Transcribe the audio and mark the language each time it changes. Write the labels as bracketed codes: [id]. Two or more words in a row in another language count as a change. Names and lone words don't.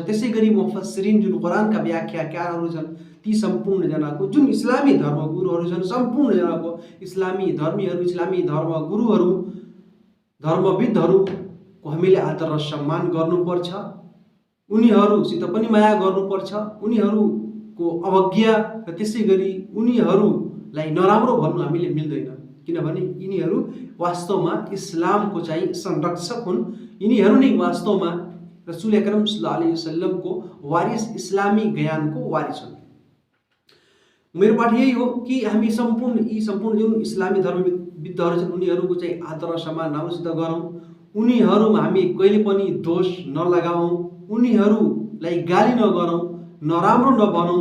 [ne] त्यसै गरी मुफस्सिरिन जुन कुरानका व्याख्याकारहरू छन्, ती सम्पूर्ण जनाको जुन इस्लामी धर्मगुरुहरू छन्, सम्पूर्ण जनाको इस्लामी धर्मीहरू, इस्लामी धर्मगुरुहरू, धर्मविदहरूको हामीले आदर र सम्मान गर्नुपर्छ, उनीहरूसित पनि माया गर्नुपर्छ, उनीहरूको अवज्ञा र त्यसै गरी उनीहरूलाई नराम्रो भन्नु हामीले मिल्दैन, किनभने यिनीहरू वास्तवमा इस्लामको चाहिँ संरक्षक हुन्। यिनीहरू नै वास्तवमा [ar] رسول أكرم صلى الله عليه وسلم [ne] वारिस, इस्लामी ज्ञानको वारिस हुन्। मेरो पाठ यही हो कि हामी सम्पूर्ण जुन इस्लामी धर्मविद्हरू छन्, उनीहरूको चाहिँ आदर र सम्मान राम्रोसित गरौँ, उनीहरूमा हामी कहिले पनि दोष नलगाउँ, उनीहरूलाई गाली नगरौँ, नराम्रो नभनौँ।